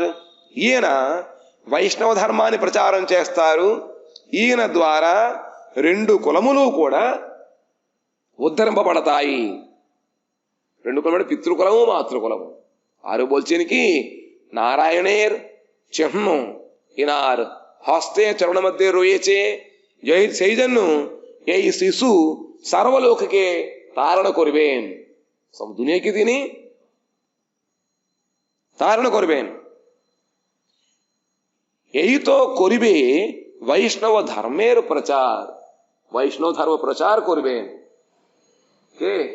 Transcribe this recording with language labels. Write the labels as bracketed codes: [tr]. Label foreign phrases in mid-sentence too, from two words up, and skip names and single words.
[te] ఈయన వైష్ణవ ధర్మాన్ని ప్రచారం చేస్తారు. ఈయన ద్వారా 2 కులములు కూడా ఉద్ధరింపబడతాయి. 2 కులములు పితృకులము, మాతృకులము. [bn] আর বলছেন কি নারায়ণের চিহ্ন ইনার হস্তে চরণ মধ্যে রয়েছে। সেই জন্য এই শিশু সর্বলোককে তারণ করবেন, সব দুনিয়াকে তিনি তারণ করবেন। এই তো করিবে বৈষ্ণব ধর্মের প্রচার, বৈষ্ণব ধর্ম প্রচার করবেন কে?